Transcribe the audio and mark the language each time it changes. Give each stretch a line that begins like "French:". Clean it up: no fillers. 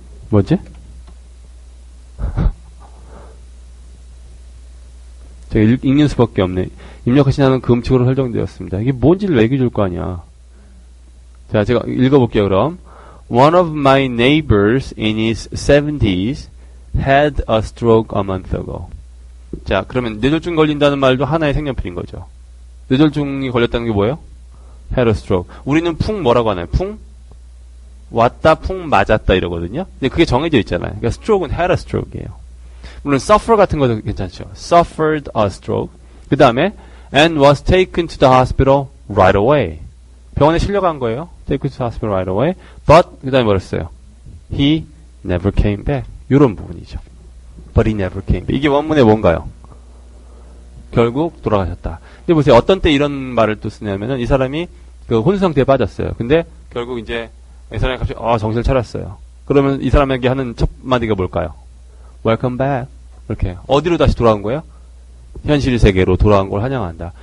Korean: 뭐지? 제가 읽는 수밖에 없네. 입력하신 한은 금칙으로 설정되었습니다. 이게 뭔지를 얘기해 줄 거 아니야. 자, 제가 읽어볼게요, 그럼.
English: One of my neighbors in his 70s had a stroke a month ago.
Korean: 자, 그러면 뇌졸중 걸린다는 말도 하나의 색연필인 거죠. 뇌졸중이 걸렸다는 게 뭐예요?
English: had a stroke.
Korean: 우리는 풍 뭐라고 하나요? 풍? 왔다, 풍 맞았다 이러거든요. 근데 그게 정해져 있잖아요. 그러니까 stroke는
English: had a stroke
Korean: 이에요. 물론 suffer 같은 것도 괜찮죠.
English: suffered a stroke.
Korean: 그 다음에
English: and was taken to the hospital right away.
Korean: 병원에 실려간 거예요.
English: taken to the hospital right away. But
Korean: 그 다음에 뭐랬어요?
English: He never came back.
Korean: 이런 부분이죠.
English: But he never came back.
Korean: 이게 원문의 뭔가요? 결국 돌아가셨다. 근데 보세요. 어떤 때 이런 말을 또 쓰냐면은 이 사람이 그 혼수 상태에 빠졌어요. 근데 결국 이제 이 사람이 갑자기 정신을 차렸어요. 그러면 이 사람에게 하는 첫 마디가 뭘까요?
English: Welcome back.
Korean: 이렇게 어디로 다시 돌아온 거예요? 현실 세계로 돌아온 걸 환영한다.